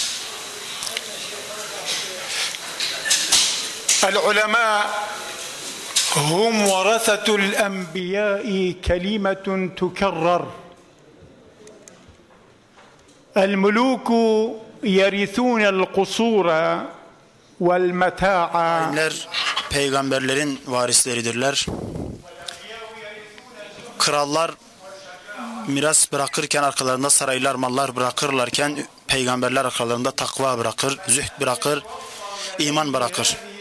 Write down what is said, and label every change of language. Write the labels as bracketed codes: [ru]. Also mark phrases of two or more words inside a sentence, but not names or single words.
[ar] العلماء هم ورثة الأنبياء كلمة تكرر. الملوك يرثون القصور والمتاع. [tr] Alimler peygamberlerin varisleridirler. Krallar miras bırakırken arkalarında saraylar, mallar bırakırlarken peygamberler arkalarında takva bırakır, zühd bırakır, iman bırakır.